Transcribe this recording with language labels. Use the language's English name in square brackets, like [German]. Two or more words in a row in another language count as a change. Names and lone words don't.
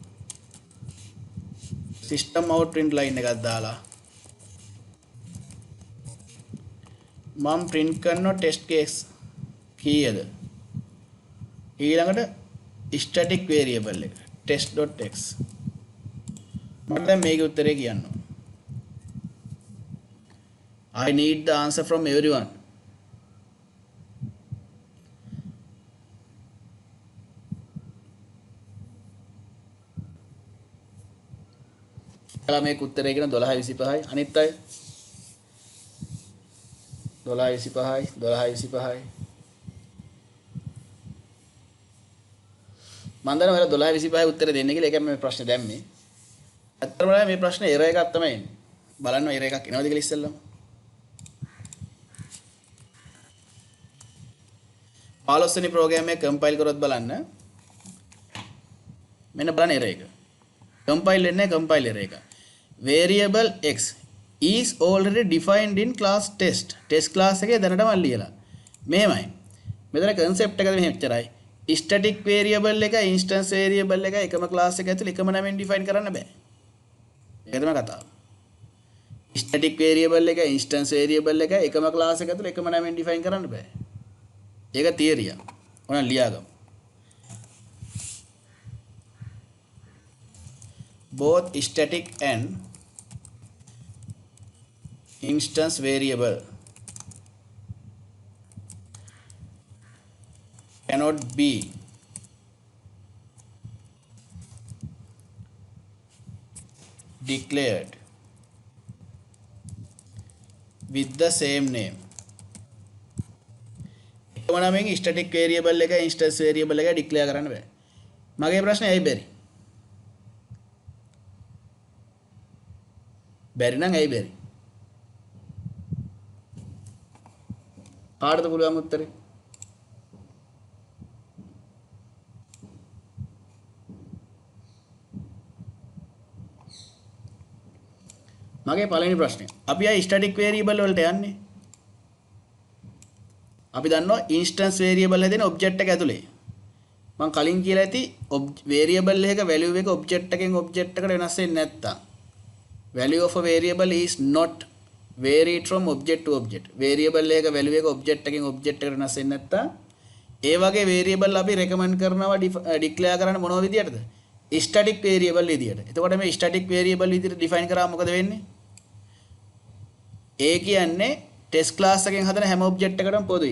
[English] System out print line [Sinhala] එකක් දාලා මම print කරනවා [English] test case [Sinhala] කීයද? ඊළඟට [English] static variable [Sinhala] එක test.x මට දැන් මේකේ උත්තරේ කියන්න ඕන. [English] I need the answer from everyone. [Sinhala] කලා මේක උත්තරේ කියන 12:25යි අනිත් අය 12:25යි 12:25යි මම දන්නවා ඔයාලා 12:25යි උත්තරේ දෙන්නේ කියලා. ඒකයි මම මේ ප්‍රශ්නේ දැම්මේ. ඇත්තටම මේ ප්‍රශ්නේ එරර් එකක් තමයි එන්නේ. බලන්න එරර් එකක් එනවද කියලා ඉස්සෙල්ලම. 15 වෙනි ප්‍රෝග්‍රෑම් එක කම්පයිල් කරොත් බලන්න. මෙන්න බලන්න එරර් එක. කම්පයිල් වෙන්නේ [English] compile error [Sinhala] එක. [English] Variable x is already defined in class test. [Sinhala] test class එකේ දැනටම ලියලා. මෙහෙමයි. මෙතන concept එක මෙහෙමයි. [English] static variable [Sinhala] එක [English] instance variable [Sinhala] එක එකම class එක ඇතුළේ එකම නමෙන් define කරන්න බෑ. ඒක තමයි කතාව. [English] static variable [Sinhala] එක [English] instance variable [Sinhala] එක එකම class එක ඇතුළේ එකම නමෙන් define කරන්න බෑ. ඒක theory එක. ඕන ලියාගමු. [English] both static and instance variable cannot be declared with the same name. [Sinhala] එකම නමෙන් [English] static variable [Sinhala] එක [English] instance variable [Sinhala] එක declare කරන්න බෑ. මගේ ප්‍රශ්නේ ඇයි බැරි? බැරි නම් ඇයි බැරි? කාටද පුළුවන් උත්තරේ? මගේ පළවෙනි ප්‍රශ්නේ. අපි ආ [English] static variable [Sinhala] වලට යන්නේ. අපි දන්නවා [English] instance variable [Sinhala] හැදෙන object එක ඇතුලේ. මම කලින් කියලා ඇති variable එකක value එක object එකෙන් object එකට වෙනස් වෙන්නේ නැත්තම් [English] value of a variable is not varied from object to object. [Sinhala] variable එකක value එක object එකෙන් object එකට වෙනස් වෙන්නේ නැත්තම් ඒ වගේ variable අපි recommend කරනවා declare කරන්න මොන විදියටද? [English] static variable [Sinhala] විදියට. එතකොට මේ [English] static variable [Sinhala] විදියට define කරාම මොකද වෙන්නේ? ඒ කියන්නේ test class එකෙන් හදන හැම object එකකටම පොදුයි.